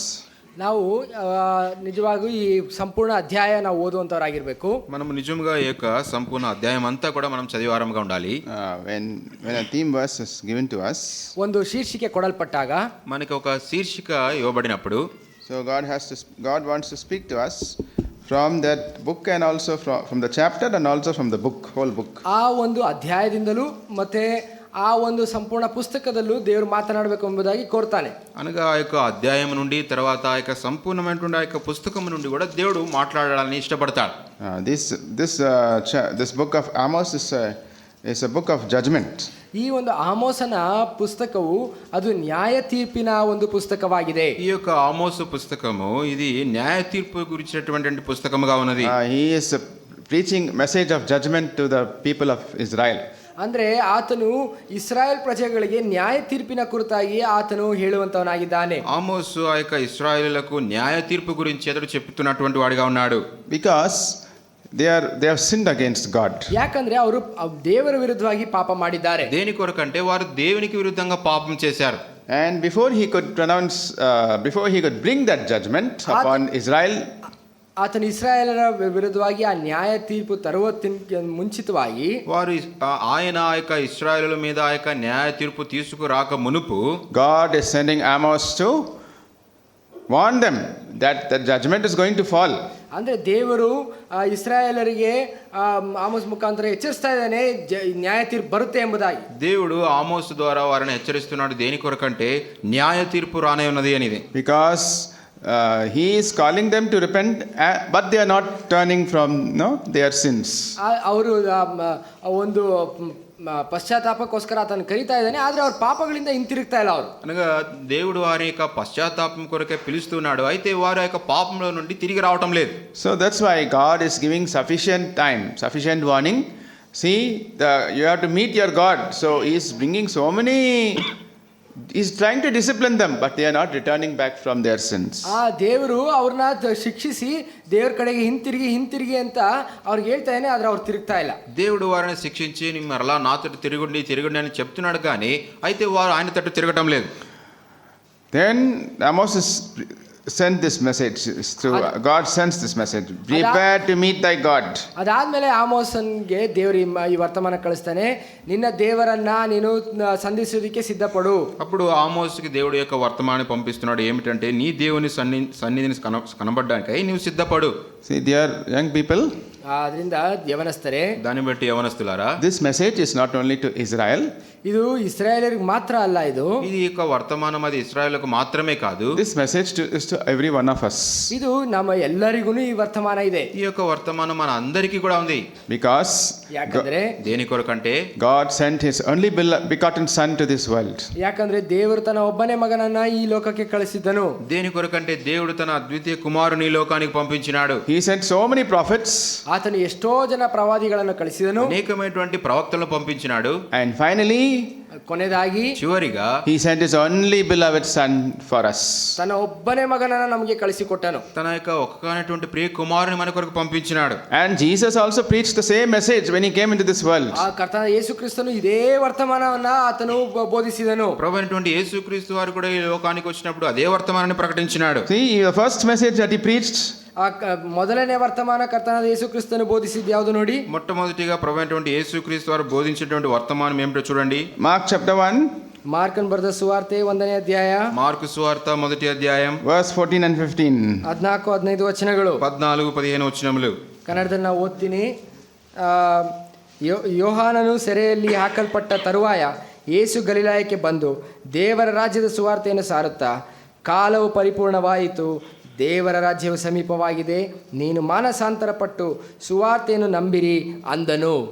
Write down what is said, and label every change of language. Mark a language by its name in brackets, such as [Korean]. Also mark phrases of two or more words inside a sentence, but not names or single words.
[Kannada] ನಾವು ನಿಜವಾಗೂ ಈ ಸಂಪೂರ್ಣ ಅಧ್ಯಾಯ ನಾವು ಓದುವಂತವರಾಗಿರಬೇಕು. [Telugu] మనము నిజంగా ఈ యొక్క సంపూర్ణ అధ్యాయం అంతా కూడా మనం చదివారంగా ఉండాలి. [English] When a theme verse is given to us, [Kannada] ಒಂದು ಶೀರ್ಷಿಕೆ ಕೊಡಲ್ಪಟ್ಟಾಗ, [Telugu] మనకి ఒక శీర్షిక ఇవ్వబడినప్పుడు, [English] so God wants to speak to us from that book and also from the chapter and also from the book, whole book. [Kannada] ಆ ಒಂದು ಅಧ್ಯಾಯದಿಂದಲೂ ಮತ್ತೆ ಆ ಒಂದು ಸಂಪೂರ್ಣ ಪುಸ್ತಕದಲ್ಲೂ ದೇವರು ಮಾತನಾಡಬೇಕು ಎಂಬುದಾಗಿ ಕೋರ್ತಾನೆ. [Telugu] అనగా ఆ యొక్క అధ్యాయం నుండి తర్వాత ఆ యొక్క సంపూర్ణమైనటువంటి ఆ యొక్క పుస్తకం నుండి కూడా దేవుడు మాట్లాడాలని ఇష్టపడతాడు. [English] This book of Amos is a book of judgment. [Kannada] ಈ ಒಂದು ಆಮೋಸನ ಪುಸ್ತಕವು ಅದು ನ್ಯಾಯ ತೀರ್ಪಿನ ಒಂದು ಪುಸ್ತಕವಾಗಿದೆ. [Telugu] ఈ యొక్క ఆమోసు పుస్తకము ఇది న్యాయ తీర్పు గురించినటువంటి పుస్తకముగా ఉన్నది. [English] He is preaching message of judgment to the people of Israel. [Kannada] ಅಂದ್ರೆ ಆತನು ಇಸ್ರಾಯೇಲ್ ಪ್ರಜೆಗಳಿಗೆ ನ್ಯಾಯ ತೀರ್ಪಿನ ಕುರಿತಾಗಿ ಆತನು ಹೇಳುವಂತವನಾಗಿದ್ದಾನೆ. [Telugu] ఆమోసు ఆ యొక్క ఇశ్రాయేలులకు న్యాయ తీర్పు గురించి ఎదురు చెప్తున్నటువంటి వాడిగా ఉన్నాడు. [English] Because they have sinned against God. [Kannada] ಯಾಕಂದ್ರೆ ಅವರು ದೇವರ ವಿರುದ್ಧವಾಗಿ ಪಾಪ ಮಾಡಿದ್ದಾರೆ. [Telugu] దేని కొరకంటే వారు దేవునికి విరుద్ధంగా పాపం చేశారు. [English] And before he could bring that judgment upon Israel, [Kannada] ಆತನು ಇಸ್ರಾಯೇಲರ ವಿರುದ್ಧವಾಗಿ ಆ ನ್ಯಾಯ ತೀರ್ಪು ತರುವುದಕ್ಕಿಂತ ಮುಂಚಿತವಾಗಿ [Telugu] వారు ఆయన ఆ యొక్క ఇశ్రాయేలుల మీద ఆ యొక్క న్యాయ తీర్పు తీసుకురాక మునుపు [English] God is sending Amos to warn them that the judgment is going to fall. [Kannada] ಅಂದ್ರೆ ದೇವರು ಇಸ್ರಾಯೇಲರಿಗೆ ಆಮೋಸ್ ಮುಖಾಂತರ ಎಚ್ಚರಿಸ್ತಾ ಇದ್ದಾನೆ, ನ್ಯಾಯ ತೀರ್ಪು ಬರುತ್ತೆ ಎಂಬುದಾಗಿ. [Telugu] దేవుడు ఆమోసు ద్వారా వారిని హెచ్చరిస్తున్నాడు. దేని కొరకంటే న్యాయ తీర్పు రానే ఉన్నది అనేది. [English] Because he is calling them to repent, but they are not turning from their sins. [Kannada] ಅವರು ಒಂದು [Telugu] పశ్చాత్తాపక్కోస్కర అతను కరీతా [Kannada] ఇದ್ದಾನೆ, ఆದ್ರೆ ಅವ್ರ పాపಗಳಿಂದ ಹಿಂತಿರುಗ್ತಾ ಇಲ್ಲ ಅವರು. [Telugu] అనగా దేవుడు వారి యొక్క పశ్చాత్తాపం కొరకే పిలుస్తున్నాడు, అయితే వారి యొక్క పాపంలో నుండి తిరిగి రావటం లేదు. [English] So that's why God is giving sufficient time, sufficient warning. See, you have to meet your God. So he is bringing so many, he's trying to discipline them, but they are not returning back from their sins. [Kannada] ಆ ದೇವರು ಅವ್ರನ್ನ ಶಿಕ್ಷಿಸಿ ದೇವ್ರ ಕಡೆಗೆ ಹಿಂತಿರುಗಿ ಅಂತ ಅವ್ರಿಗೆ ಹೇಳ್ತಾ ಇದ್ದಾನೆ, ಆದ್ರೆ ಅವ್ರು ತಿರುಗ್ತಾ ಇಲ್ಲ. [Telugu] దేవుడు వారిని శిక్షించి మరలా నాతో తిరగండి అని చెప్తున్నాడు, కానీ అయితే వారు ఆయన తట్టు తిరగటం లేదు. [English] Then Amos is sent this message through God sends this message, prepare to meet thy God. [Kannada] ಅದಾದ್ಮೇಲೆ ಆಮೋಸನ್ಗೆ ದೇವರು ಈ ವರ್ತಮಾನ ಕಳಿಸ್ತಾನೆ, ನಿನ್ನ ದೇವರನ್ನ ನೀನು ಸಂಧಿಸೋದಕ್ಕೆ ಸಿದ್ಧಪಡು. [Telugu] అప్పుడు ఆమోసుకి దేవుడు యొక్క వర్తమానం పంపిస్తున్నాడు, ఏమిటంటే నీ దేవుని సన్నిధిని కనబడడానికై నీవు సిద్ధపడు. [English] See, dear young people, [Kannada] ಅದರಿಂದ ಯವನಸ್ಥರೇ, [Telugu] దాన్ని బట్టి యవనస్తులారా, [English] this message is not only to Israel. [Kannada] ಇದು ಇಸ್ರಾಯೇಲರಿಗೆ ಮಾತ್ರ ಅಲ್ಲ, [Telugu] ఇది యొక్క వర్తమానం అది ఇశ్రాయేలుకు మాత్రమే కాదు. [English] This message is to every one of us. [Kannada] ಇದು ನಮ್ಮ ಎಲ್ಲರಿಗೂ ಈ ವರ್ತಮಾನ ಇದೆ. [Telugu] ఈ యొక్క వర్తమానం మన అందరికీ కూడా ఉంది. [English] Because [Kannada] ಯಾಕಂದ್ರೆ [Telugu] దేని కొరకంటే [English] God sent his only begotten son to this world. [Kannada] ಯಾಕಂದ್ರೆ ದೇವರು ತನ್ನ ಒಬ್ಬನೇ ಮಗನನ್ನ ಈ ಲೋಕಕ್ಕೆ ಕಳಿಸಿದ್ದನು. [Telugu] దేని కొరకంటే దేవుడు తన అద్వితీయ కుమారుని ఈ లోకానికి పంపించినాడు. [English] He sent so many prophets. [Kannada] ಆತನು ಎಷ್ಟೋ ಜನ ಪ್ರವಾದಿಗಳನ್ನು ಕಳಿಸಿದನು, [Telugu] అనేకమైనటువంటి ప్రవక్తలను పంపించినాడు. [English] And finally, [Kannada] ಕೊನೆಯದಾಗಿ [Telugu] చివరిగా [English] he sent his only beloved son for us. [Kannada] ತನ್ನ ಒಬ್ಬನೇ ಮಗನನ್ನ ನಮಗೆ ಕಳಿಸಿಕೊಟ್ಟನು. [Telugu] తన యొక్క ఒక్కగానటువంటి ప్రియ కుమారుని మన కొరకు పంపించినాడు. [English] And Jesus also preached the same message when he came into this world. [Kannada] ಆ ಕರ್ತನ ಯೇಸು ಕ್ರಿಸ್ತನು ಇದೇ ವರ್ತಮಾನವನ್ನ ಆತನು ಬೋಧಿಸಿದನು. [Telugu] ప్రభువైనటువంటి యేసుక్రీస్తు వారు కూడా ఈ లోకానికి వచ్చినప్పుడు అదే వర్తమానాన్ని ప్రకటించినాడు. [English] See, the first message that he preached, [Kannada] ಆ ಮೊದಲನೇ ವರ್ತಮಾನ ಕರ್ತನಾದ ಯೇಸು ಕ್ರಿಸ್ತನು ಬೋಧಿಸಿದ್ದು ಯಾವುದು ನೋಡಿ? [Telugu] మొట్టమొదటిగా ప్రభువైనటువంటి యేసుక్రీస్తు వారు బోధించినటువంటి వర్తమానం ఏమిటో చూడండి. [English] Mark chapter 1, [Kannada] ಮಾರ್ಕನ್ ಬರೆದ ಸುವಾರ್ತೆ 1ನೇ ಅಧ್ಯಾಯ, [Telugu] మార్కు సువార్త 1వ అధ్యాయం [English] verse 14 and 15. [Kannada] 14-15 ವಚನಗಳು, [Telugu] 14-15 వచనములు. [Kannada] ಕನ್ನಡದಲ್ಲಿ ನಾವು ಓದ್ತೀನಿ. ಯೋಹಾನನು ಸೆರೆಯಲ್ಲಿ ಹಾಕಲ್ಪಟ್ಟ ತರುವಾಯ ಯೇಸು ಗಲಿಲಾಯಕ್ಕೆ ಬಂದು ದೇವರ ರಾಜ್ಯದ ಸುವಾರ್ತೆಯನ್ನು ಸಾರುತ್ತಾ, ಕಾಲವು ಪರಿಪೂರ್ಣವಾಯಿತು, ದೇವರ ರಾಜ್ಯವು ಸಮೀಪವಾಗಿದೆ, ನೀನು ಮಾನಸಾಂತರ ಪಟ್ಟು ಸುವಾರ್ತೆಯನ್ನು ನಂಬಿರಿ ಅಂದನು.